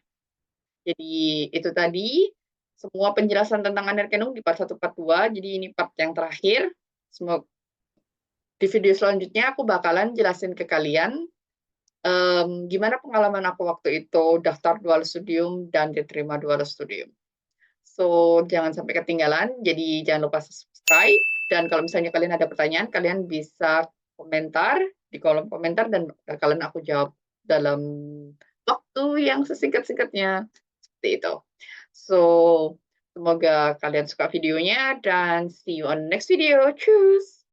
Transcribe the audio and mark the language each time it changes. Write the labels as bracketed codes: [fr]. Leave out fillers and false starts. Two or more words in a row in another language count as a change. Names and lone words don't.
[id] Jadi itu tadi semua penjelasan tentang Anerkennung di part 1, part 2. Jadi ini part yang terakhir. Semoga di video selanjutnya aku bakalan jelasin ke kalian gimana pengalaman aku waktu itu daftar [de] dual studium [id] dan diterima [de] dual studium. [id] So, jangan sampai ketinggalan. Jadi jangan lupa subscribe. Dan kalau misalnya kalian ada pertanyaan, kalian bisa komentar di kolom komentar dan bakalan aku jawab dalam waktu yang sesingkat-singkatnya. Seperti itu. So, semoga kalian suka videonya dan [en] see you on next video. [de] Tschüss!